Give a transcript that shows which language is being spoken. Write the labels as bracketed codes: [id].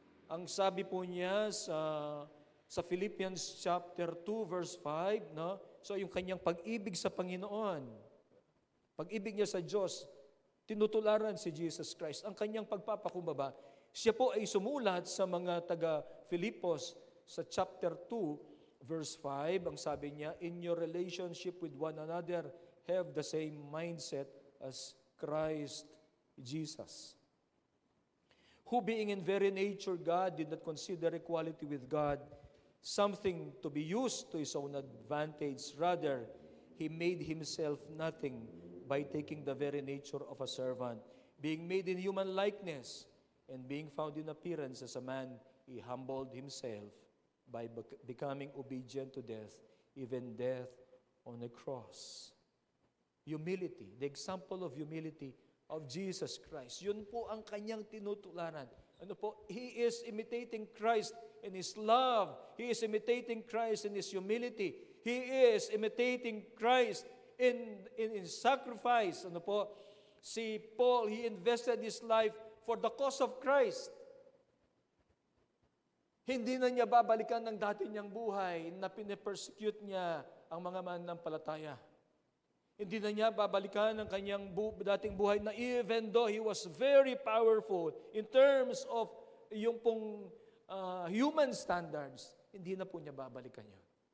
[tl] Ang sabi po niya sa Philippians chapter 2 verse 5, no? So yung kanyang pag-ibig sa Panginoon, pag-ibig niya sa Diyos, tinutularan si Jesus Christ. Ang kanyang pagpapakumbaba, siya po ay sumulat sa mga taga-Filipos sa chapter 2, verse 5. Ang sabi niya, [en] in your relationship with one another, have the same mindset as Christ Jesus. Who being in very nature God, did not consider equality with God something to be used to His own advantage. Rather, He made Himself nothing by taking the very nature of a servant. Being made in human likeness, and being found in appearance as a man, He humbled Himself by becoming obedient to death, even death on a cross. Humility, the example of humility of Jesus Christ. [tl] Yun po ang kanyang tinutularan. Ano po? [en] He is imitating Christ in His love. He is imitating Christ in His humility. He is imitating Christ in sacrifice. [tl] Ano po? [en] Si Paul, he invested his life for the cause of Christ. [tl] Hindi na niya babalikan ng dati niyang buhay na pinipersecute niya ang mga mananampalataya. Hindi na niya babalikan ang kanyang dating buhay na [en] even though he was very powerful in terms [tl] of yung pong human standards, hindi na po niya babalikan yun.